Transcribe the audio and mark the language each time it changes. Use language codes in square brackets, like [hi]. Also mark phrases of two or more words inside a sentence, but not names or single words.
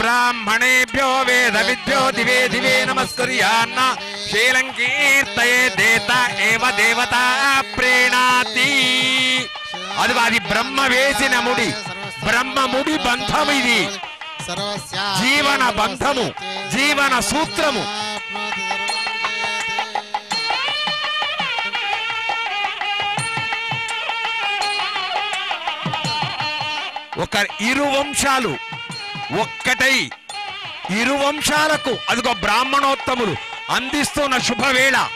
[sa] ब्राह्मणेभ्यो वेदविद्यो दिवे दिवे नमस्कुर्यान्न शीलं कीर्तये देता एव देवता प्रीणाति [te] అది బ్రహ్మ వేసిన ముడి బ్రహ్మ ముడి బంధము ఇది జీవన బంధము జీవన సూత్రము ఒక ఇరు వంశాలు ఒక్కటై ఇరు వంశాలకు అదిగో బ్రాహ్మణోత్తములు అందిస్తున్న శుభవేళ